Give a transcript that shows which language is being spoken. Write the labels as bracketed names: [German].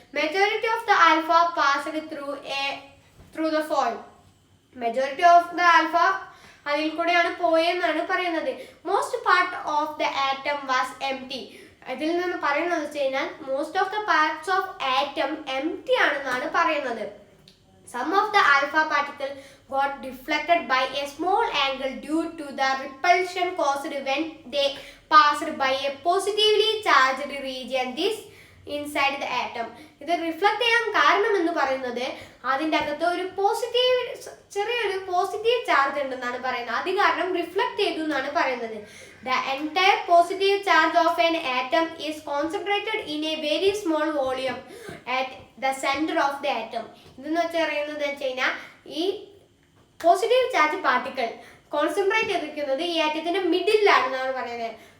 [English] Majority of the alpha passed through the foil. Majority of the alpha [Malayalam] അതിൽ കൂടെയാണ് പോയെന്നാണ് പറയുന്നത്. [English] Most part of the atom was empty. [Malayalam] ഇതിൽ നിന്ന് പറയുന്നത് വെച്ച് കഴിഞ്ഞാൽ [English] most of the parts of atom empty [Malayalam] ആണെന്നാണ് പറയുന്നത്. [English] Some of the alpha particles got deflected by a small angle due to the repulsion caused when they passed by a positively charged region. This inside the atom. [Malayalam] ഇത് reflect ചെയ്യാൻ കാരണം എന്ന് പറയുന്നത് അതിൻ്റെ അകത്ത് ഒരു ചെറിയൊരു പോസിറ്റീവ് ചാർജ് ഉണ്ടെന്നാണ് പറയുന്നത്. അത് കാരണം റിഫ്ലക്ട് ചെയ്തു എന്നാണ് പറയുന്നത്. [English] The entire positive charge of an atom is concentrated in a very small volume at the center of the atom. [Malayalam] ഇതെന്ന് പറയുന്നത് വെച്ച് കഴിഞ്ഞാൽ ഈ പോസിറ്റീവ് ചാർജ് പാർട്ടിക്കിൾ കോൺസെൻട്രേറ്റ് ചെയ്തിരിക്കുന്നത് ഈ ആറ്റത്തിന്റെ മിഡിലാണെന്നാണ് പറയുന്നത്.